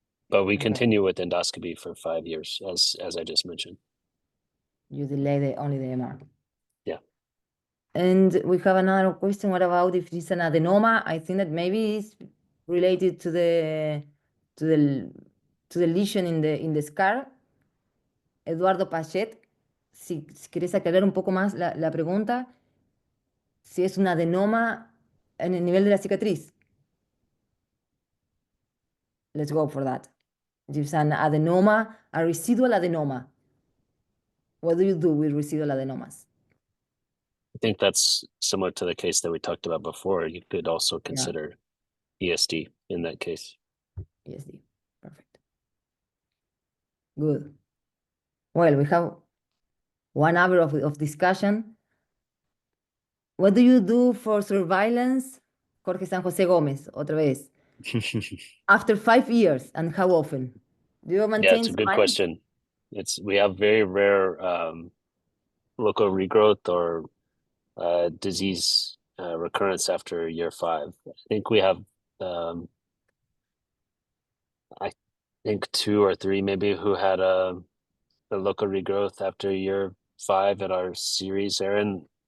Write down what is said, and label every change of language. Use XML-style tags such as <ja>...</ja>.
<en>But we continue with endoscopy for 5 years, as I just mentioned. You delay only the MR. Yeah. And we have another question. What about if it's an adenoma? I think that maybe it's related to the lesion in the scar.</en> <es>Eduardo Pachet, si querés aclarar un poco más la pregunta, si es un adenoma en el nivel de la cicatriz.</es> <en>Let's go for that. If it's an adenoma, a residual adenoma. What do you do with residual adenomas? I think that's similar to the case that we talked about before. You could also consider ESD in that case. ESD, perfect. Good. Well, we have 1 hour of discussion. What do you do for surveillance?</en> <es>Jorge San Jose Gómez, otra vez.</es> <en>After 5 years, and how often? Do you maintain Yeah, it's a good question. We have very rare local regrowth or disease recurrence after year 5. I think we have I think 2 or 3 maybe who had a local regrowth after year 5 at our series, Aaron.</en>